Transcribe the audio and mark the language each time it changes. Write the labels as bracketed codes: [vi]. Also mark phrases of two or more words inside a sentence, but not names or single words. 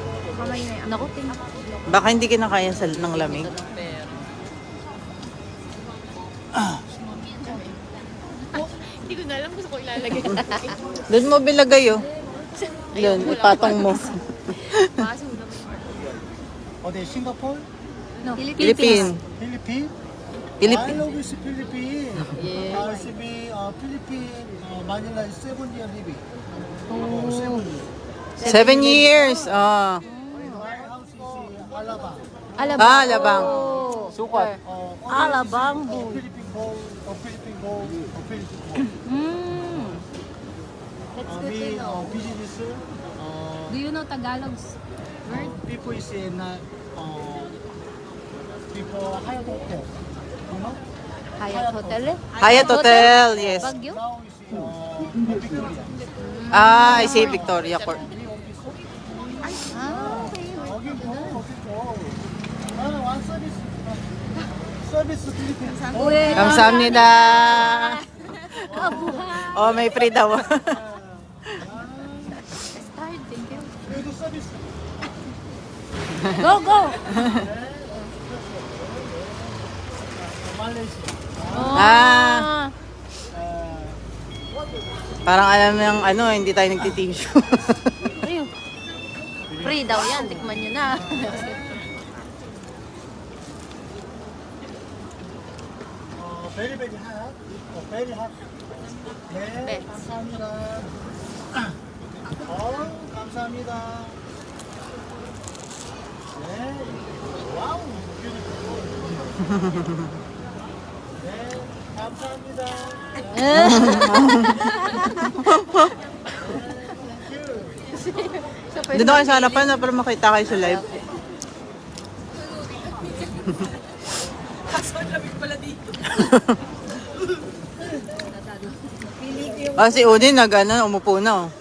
[tl] Kamay na yan. naku, Baka hindi kinakaya ng lamig. hindi ko na alam kung saan ko ilalagay. Doon mo bilagay Doon, ipatong mo. Paso naman. [ko] 어디 싱가포르? [en] No, Philippine. [ko] 필리핀? I [en] Philippine. love you, Philippine. 필리핀, 마닐라 7 year living. 7 year. 7 years. Oh. My house is Alabang. Alabang. Ah, Alabang. Sukat. Alabang. Philippine gold, Philippine gold, Philippine gold. That's good to know. business. Do you know Tagalog's word? People is not. People hire hotel. You know? Hyatt Hotel? Hyatt Hotel, yes. Baguio? Now is Victoria. Ah, I see Victoria Court. [ko] 여기 뭐 어딨죠? 나는 [en] one service. [ko] 서비스 필리핀. [tl] Uy, [ko] 감사합니다. [tl] Oh, may free daw. [en] Start, thank you. [ko] 그래도 서비스. [en] Go, go! [ko] 말레이시아. [tl] Ah, parang alam yung ano, hindi tayo nagtitissue. Ayun. Free daw yan, tikman nyo na. [en] very very hot. very hot. 네, [ko] 네. 감사합니다. 감사합니다. 네, [en] wow, beautiful. [ko] 네, 감사합니다. [tl] Doon na kayo sa harapan na para makita kayo sa live. Ah, si Udin umupo na. Oh.